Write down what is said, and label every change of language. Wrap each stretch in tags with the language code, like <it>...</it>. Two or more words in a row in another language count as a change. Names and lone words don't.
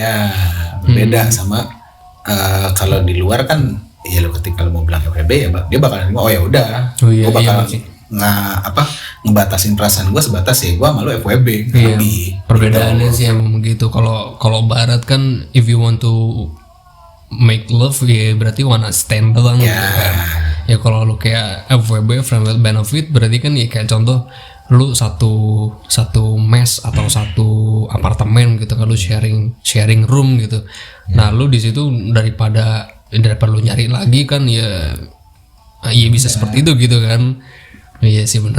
<id>Ya berbeda sama kalau di luar kan, ya lo ketika lo mau bilang FWB ya dia bakalan oh ya udah, gue bakal ngebatasin perasaan gue sebatas ya gue sama lo FWB. Iya, perbedaannya sih emang begitu. Kalau barat kan</id> <en>if you want to make love</en> <id>ya berarti</id> <en>wanna stand</en> <id>doang gitu kan. Ya kalau lu kayak FWB,</id> <en>friend with benefit,</en> <id>berarti kan ya kayak contoh lu satu mes atau satu apartemen gitu kan, lu</id> <en>sharing room</en> <id>gitu. Nah lu di situ daripada daripada lu nyari lagi kan ya, iya bisa seperti itu gitu kan. Iya sih bener.</id>